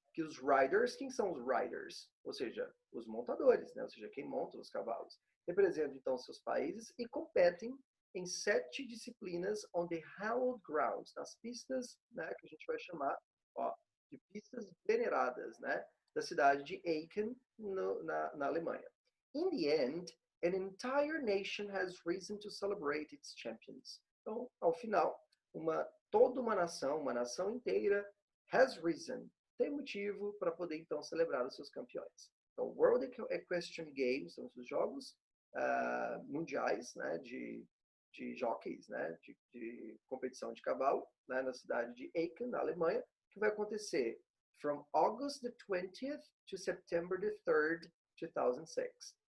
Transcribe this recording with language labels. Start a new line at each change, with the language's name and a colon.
Portuguese: que os riders, quem são os riders? Ou seja, os montadores, né? Ou seja, quem monta os cavalos. Representam, então, seus países e competem em 7 disciplinas
English: on the hallowed grounds,
Portuguese: nas pistas, né, que a gente vai chamar, ó, de pistas veneradas, né, da cidade de Aachen, na Alemanha.
English: In the end, an entire nation has reason to celebrate its champions.
Portuguese: Então, ao final, toda uma nação inteira,
English: has reason,
Portuguese: tem motivo para poder, então, celebrar os seus campeões. Então, World Equestrian Games são os jogos mundiais, né, de jockeys, né, de competição de cavalo, né, na cidade de Aachen, na Alemanha, que vai acontecer
English: from August the 20th to September the 3rd, 2006.